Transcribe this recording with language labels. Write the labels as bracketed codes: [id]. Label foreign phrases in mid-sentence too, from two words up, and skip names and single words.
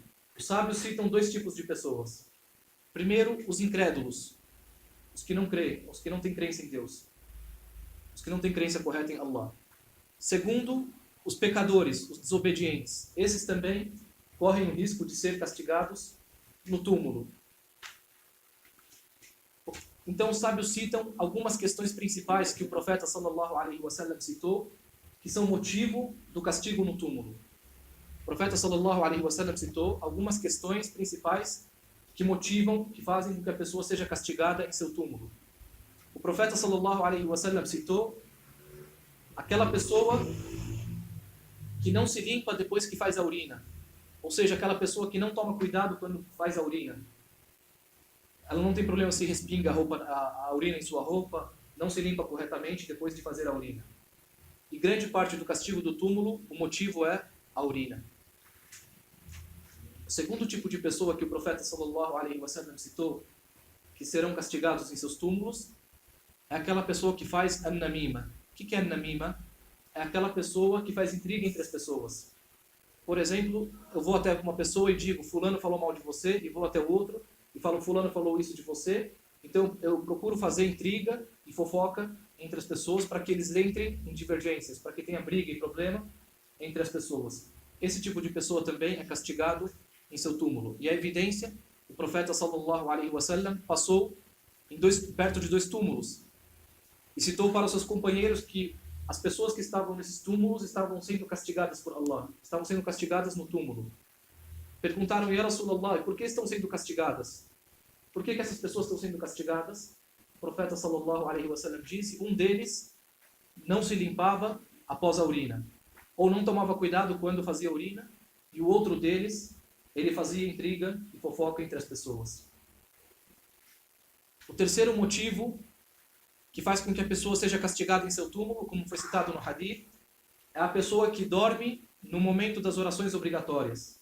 [pt] Os sábios citam 2 tipos de pessoas. Primeiro, os incrédulos, os que não creem, os que não têm crença em Deus, os que não têm crença correta em Allah. Segundo, os pecadores, os desobedientes. Esses também correm o risco de ser castigados no túmulo. Então, os sábios citam algumas questões principais que o profeta [ar] صلى الله عليه وسلم [pt] citou, que são motivo do castigo no túmulo. O profeta [ar] صلى الله عليه وسلم [pt] citou algumas questões principais que fazem com que a pessoa seja castigada em seu túmulo. O profeta [ar] صلى الله عليه وسلم [pt] citou aquela pessoa que não se limpa depois que faz a urina, ou seja, aquela pessoa que não toma cuidado quando faz a urina. Ela não tem problema se respinga a urina em sua roupa, não se limpa corretamente depois de fazer a urina. E grande parte do castigo do túmulo, o motivo é a urina. O segundo tipo de pessoa que o profeta [ar] صلى الله عليه وسلم [pt] citou, que serão castigados em seus túmulos, é aquela pessoa que faz an-namima. O que é an-namima? É aquela pessoa que faz intriga entre as pessoas. Por exemplo, eu vou até uma pessoa e digo, fulano falou mal de você, e vou até o outro e falo, fulano falou isso de você. Então eu procuro fazer intriga e fofoca entre as pessoas para que eles entrem em divergências, para que tenha briga e problema entre as pessoas. Esse tipo de pessoa também é castigado em seu túmulo. E a evidência, o profeta [ar] صلى الله عليه وسلم [pt] passou perto de 2 túmulos e citou para os seus companheiros que as pessoas que estavam nesses túmulos estavam sendo castigadas por Allah, estavam sendo castigadas no túmulo. Perguntaram, [ar] يا رسول الله, [pt] por que estão sendo castigadas? Por que essas pessoas estão sendo castigadas? O profeta [ar] صلى الله عليه وسلم [pt] disse, um deles não se limpava após a urina, ou não tomava cuidado quando fazia urina, e o outro deles, ele fazia intriga e fofoca entre as pessoas. O terceiro motivo que faz com que a pessoa seja castigada em seu túmulo, como foi citado no hadith, é a pessoa que dorme no momento das orações obrigatórias.